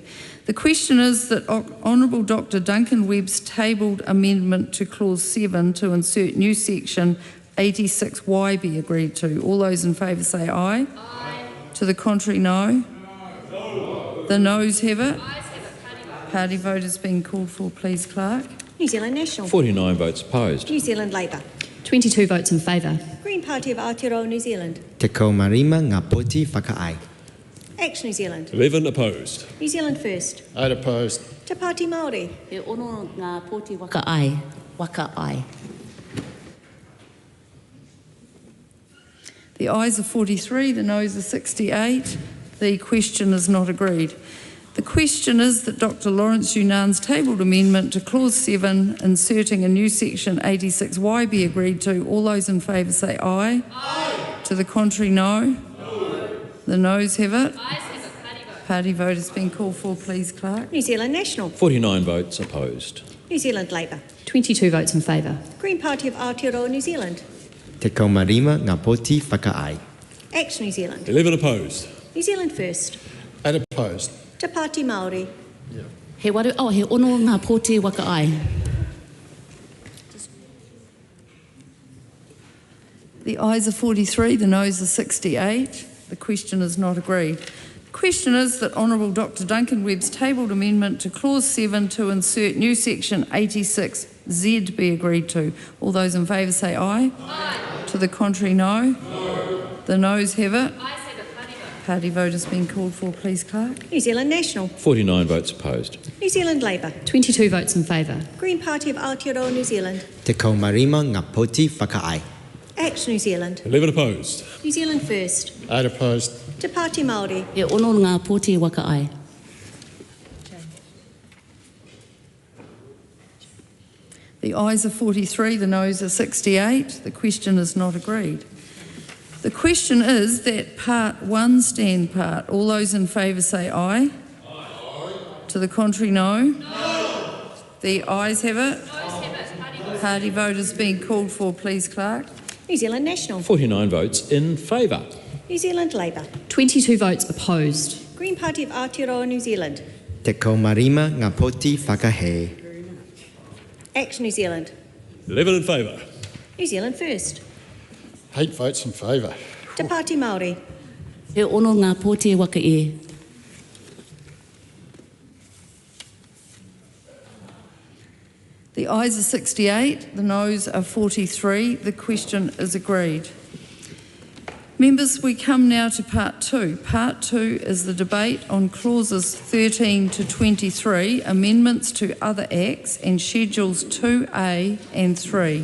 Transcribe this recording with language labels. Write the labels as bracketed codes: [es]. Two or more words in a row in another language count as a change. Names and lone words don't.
[en] The question is that Honourable Dr Duncan Webb's tabled amendment to Clause 7 to insert new section 86Y be agreed to. All those in favour say aye. Aye. To the contrary, no. No. The noes have it. Party vote has been called for, please, Clerk. New Zealand National. 49 votes opposed. New Zealand Labour. 22 votes in favour. Green Party of Aotearoa New Zealand. [mi] Te kaumarima ngā poti whakaai. [en] Act New Zealand. 11 opposed. New Zealand First. 8 opposed. Te Pāti Māori. [mi] He ono ngā poti wakaai. Wakaai. [en] The ayes are 43, the noes are 68. The question is not agreed. The question is that Dr Lawrence Yunan's tabled amendment to Clause 7, inserting a new section 86Y be agreed to. All those in favour say aye. Aye. To the contrary, no. No. The noes have it. Ayes have it. Party vote has been called for, please, Clerk. New Zealand National. 49 votes opposed. New Zealand Labour. 22 votes in favour. Green Party of Aotearoa New Zealand. [mi] Te kaumarima ngā poti whakaai. [en] Act New Zealand. 11 opposed. New Zealand First. 8 opposed. Te Pāti Māori. [mi] He waru, he ono ngā poti wakaai. [en] The ayes are 43, the noes are 68. The question is not agreed. The question is that Honourable Dr Duncan Webb's tabled amendment to Clause 7 to insert new section 86Z be agreed to. All those in favour say aye. Aye. To the contrary, no. No. The noes have it. Party vote has been called for, please, Clerk. New Zealand National. 49 votes opposed. New Zealand Labour. 22 votes in favour. Green Party of Aotearoa New Zealand. [mi] Te kaumarima ngā poti whakaai. [en] Act New Zealand. 11 opposed. New Zealand First. 8 opposed. Te Pāti Māori. [mi] He ono ngā poti wakaai. [en] The ayes are 43, the noes are 68. The question is not agreed. The question is that Part 1 stand part. All those in favour say aye. Aye. To the contrary, no. No. The ayes have it. Party vote has been called for, please, Clerk. New Zealand National. 49 votes in favour. New Zealand Labour. 22 votes opposed. Green Party of Aotearoa New Zealand. [mi] Te kaumarima ngā poti whakahē. [en] Act New Zealand. 11 in favour. New Zealand First. 8 votes in favour. Te Pāti Māori. [mi] He ono ngā poti wakae. [en] The ayes are 68, the noes are 43. The question is agreed. Members, we come now to Part 2. Part 2 is the debate on Clauses 13 to 23, amendments to other acts, and Schedules 2A and 3.